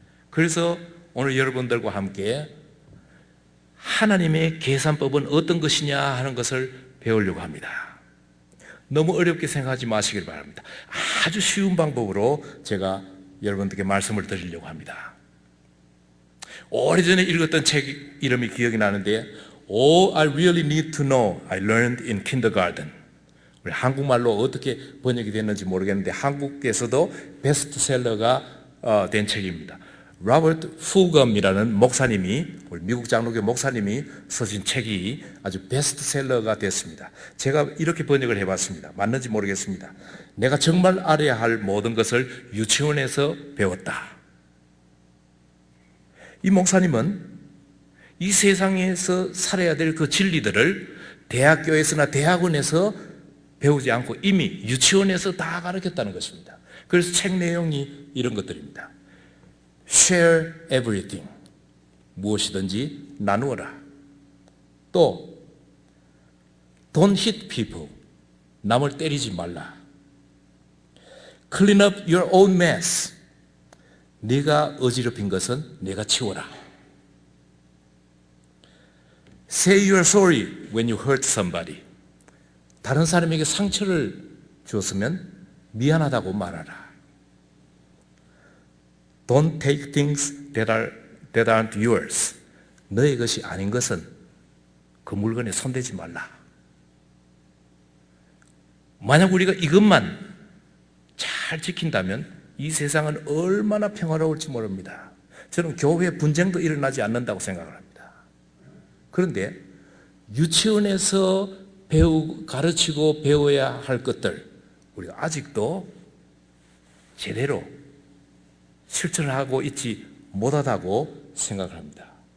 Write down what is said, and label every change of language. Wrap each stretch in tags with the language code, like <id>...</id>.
<ko>그래서 오늘 여러분들과 함께 하나님의 계산법은 어떤 것이냐 하는 것을 배우려고 합니다. 너무 어렵게 생각하지 마시길 바랍니다. 아주 쉬운 방법으로 제가 여러분들께 말씀을 드리려고 합니다. 오래전에 읽었던 책 이름이 기억이 나는데</ko> <en>All I Really Need to Know I Learned in Kindergarten.</en> <ko>우리 한국말로 어떻게 번역이 됐는지 모르겠는데 한국에서도 베스트셀러가 된 책입니다. 로버트 푸검이라는 목사님이, 우리 미국 장로교 목사님이 쓰신 책이 아주 베스트셀러가 됐습니다. 제가 이렇게 번역을 해봤습니다. 맞는지 모르겠습니다. 내가 정말 알아야 할 모든 것을 유치원에서 배웠다. 이 목사님은 이 세상에서 살아야 될 그 진리들을 대학교에서나 대학원에서 배우지 않고 이미 유치원에서 다 가르쳤다는 것입니다. 그래서 책 내용이 이런 것들입니다.</ko> <en>Share everything.</en> <ko>무엇이든지 나누어라. 또</ko> <en>Don't hit people.</en> <ko>남을 때리지 말라.</ko> <en>Clean up your own mess.</en> <ko>네가 어지럽힌 것은 네가 치워라.</ko> <en>Say you're sorry when you hurt somebody.</en> <ko>다른 사람에게 상처를 주었으면 미안하다고 말하라.</ko> <en>Don't take things that aren't yours.</en> <ko>너의 것이 아닌 것은 그 물건에 손대지 말라. 만약 우리가 이것만 잘 지킨다면 이 세상은 얼마나 평화로울지 모릅니다. 저는 교회 분쟁도 일어나지 않는다고 생각을 합니다. 그런데 유치원에서 가르치고 배워야 할 것들 우리가 아직도 제대로 실천을 하고 있지 못하다고 생각을 합니다.</ko>